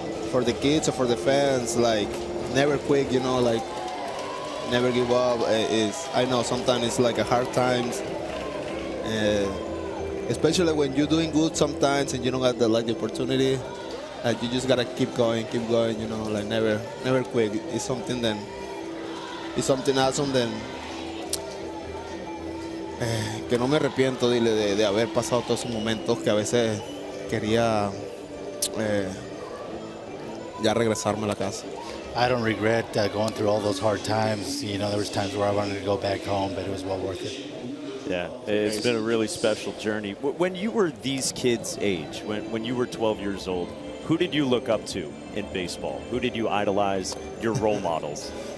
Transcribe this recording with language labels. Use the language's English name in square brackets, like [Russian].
[English] For the kids or for the fans, like never quit, like never give up. I know sometimes it's like a hard times, especially when you're doing good sometimes and you don't have the opportunity. You just gotta keep going, like never quit. It's something awesome [Spanish] que no me arrepiento de haber pasado todos esos momentos que a veces quería ya regresarme a la casa. [English] I don't regret going through all those hard times. There was times where I wanted to go back home, but it was well worth it. Yeah, it's been a really special journey. When you were these kids' age, when you were 12 years old, who did you look up to in baseball? Who did you idolize, your role models?